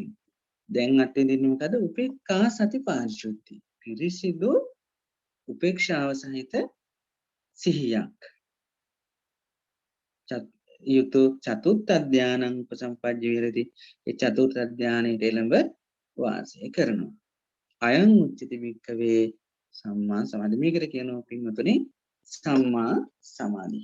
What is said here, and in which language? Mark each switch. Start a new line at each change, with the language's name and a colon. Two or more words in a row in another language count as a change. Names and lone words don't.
Sinhala: දැන් අත්විඳින්නේ මොකද?
Pali: උපේක්ඛා සති පාරිශුද්ධි.
Sinhala: පිරිසිදු උපේක්ෂාව සහිත සිහියක්.
Pali: යුතු චතුර්ථ ධානං උපසම්පජ්ජ විහෙරති.
Sinhala: ඒ චතුර්ථ ධානයේ එළඹ වාසය කරනවා.
Pali: අයං උච්චති වික්කවේ සම්මා සමාධි.
Sinhala: මේකට කියනවා පින්වතුනි සම්මා සමාධිය.